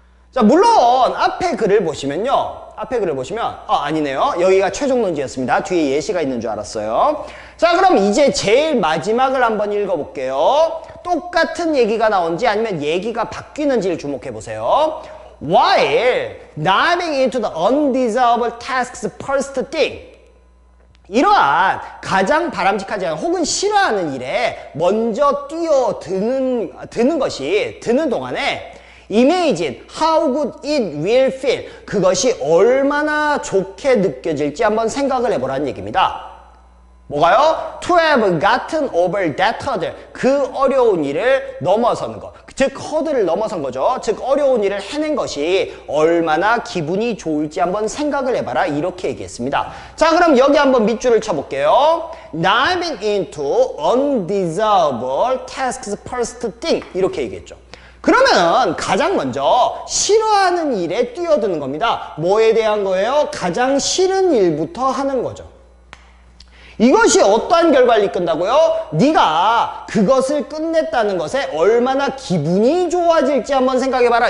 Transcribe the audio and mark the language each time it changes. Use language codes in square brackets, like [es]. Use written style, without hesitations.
[ko] 자, 물론 앞에 글을 보시면 아니네요. 여기가 최종 논지였습니다. 뒤에 예시가 있는 줄 알았어요. 자, 그럼 이제 제일 마지막을 한번 읽어볼게요. 똑같은 얘기가 나온지 아니면 얘기가 바뀌는지를 주목해 보세요. [en] While diving into the undesirable tasks first thing. [ko] 이러한 가장 바람직하지 않은 혹은 싫어하는 일에 먼저 뛰어드는 동안에 [en] Imagine how good it will feel. [ko] 그것이 얼마나 좋게 느껴질지 한번 생각을 해보라는 얘기입니다. 뭐가요? [en] To have gotten over that hurdle. [ko] 그 어려운 일을 넘어서는 것. 즉 허들을 넘어선 거죠. 즉 어려운 일을 해낸 것이 얼마나 기분이 좋을지 한번 생각을 해봐라. 이렇게 얘기했습니다. 자, 그럼 여기 한번 밑줄을 쳐볼게요. [en] Diving into undesirable tasks first thing. [ko] 이렇게 얘기했죠. 그러면 가장 먼저 싫어하는 일에 뛰어드는 겁니다. 뭐에 대한 거예요? 가장 싫은 일부터 하는 거죠. 이것이 어떠한 결과를 이끈다고요? 네가 그것을 끝냈다는 것에 얼마나 기분이 좋아질지 한번 생각해봐라.